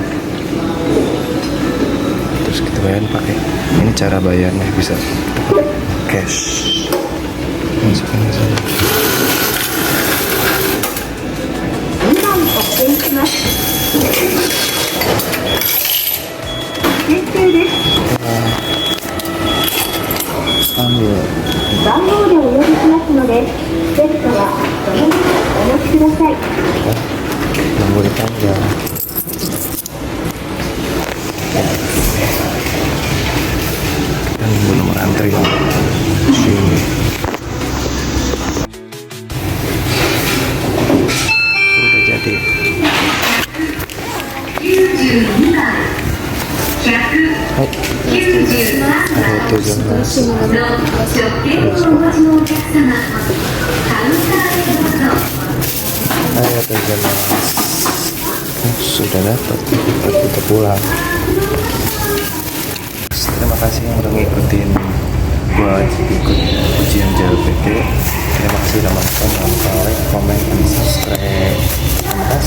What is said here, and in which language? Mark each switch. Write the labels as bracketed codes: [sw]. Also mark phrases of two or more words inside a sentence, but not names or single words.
[id] Terus kita bayar pakai ini, cara bayarnya bisa kita pakai cash. Masukin saja. Ambil [ja] 番号でお呼びしますので、ベッドはそのままお持ちください。 [id] nomor tangga. Dan nunggu nomor antri sini. Udah jadi. Hai. [ja] ありがとうございます。ありがとうございます. [id] Sudah dapat, kita pulang. Terima kasih yang udah ngikutin buat ikut ujian JLPT. Terima kasih udah nonton, jangan lupa like, comment, dan subscribe.